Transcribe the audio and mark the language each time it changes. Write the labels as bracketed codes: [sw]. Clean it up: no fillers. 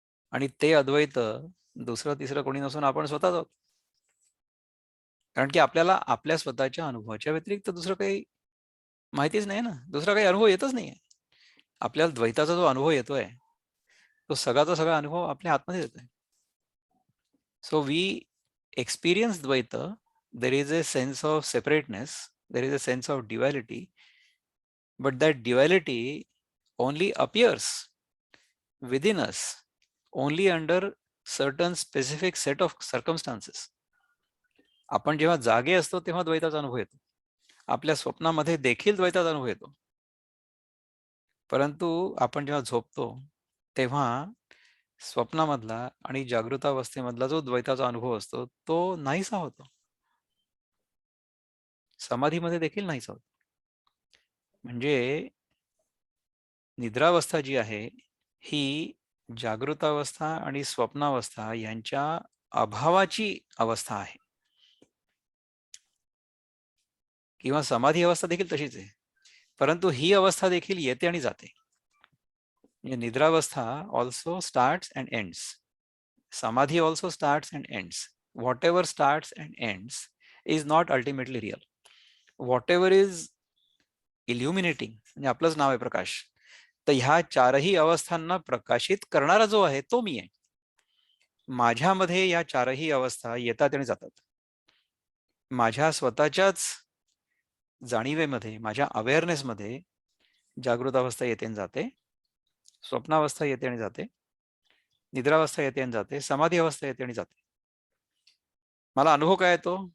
[mr] आणि ते अद्वैत दुसरं तिसरं कोणी नसून आपण स्वतःच आहोत. कारण की आपल्याला आपल्या स्वतःच्या अनुभवाच्या व्यतिरिक्त दुसरं काही माहितीच नाही ना, दुसरा काही अनुभव येतच नाहीये. आपल्याला द्वैताचा जो अनुभव येतोय, तो सगळाचा सगळा अनुभव आपल्या आतमध्ये येतोय. [en] So we experience Dvaita, there is a sense of separateness, there is a sense of duality, but that duality only appears within us only under certain specific set of circumstances. [mr] आपण जेव्हा जागे असतो तेव्हा द्वैताचा अनुभव येतो. आपल्या स्वप्नामध्ये देखील द्वैताचा अनुभव येतो. परंतु आपण जेव्हा झोपतो तेव्हा स्वप्नामधला आणि जागृतावस्थेमधला जो द्वैताचा अनुभव असतो तो नाहीसा होतो. समाधीमध्ये देखील नाहीसा होतो. म्हणजे निद्रावस्था जी आहे ही जागृतावस्था आणि स्वप्नावस्था यांच्या अभावाची अवस्था आहे. किंवा समाधी अवस्था देखील तशीच आहे. परंतु ही अवस्था देखील येते आणि जाते. [en] म्हणजे निद्रावस्था also starts and ends. समाधी also starts and ends. Whatever starts and ends is not ultimately real. Whatever is illuminating [mr] म्हणजे आपलंच नाव आहे प्रकाश. तर ह्या चारही अवस्थांना प्रकाशित करणारा जो आहे तो मी आहे. माझ्यामध्ये या चारही अवस्था येतात आणि जातात. माझ्या स्वतःच्याच जाणीवेमध्ये, माझ्या अवेअरनेसमध्ये जागृतावस्था येते आणि जाते, स्वप्नावस्था येते आणि जाते, निद्रावस्था येते आणि जाते, समाधी अवस्था येते आणि जाते. मला अनुभव काय येतो?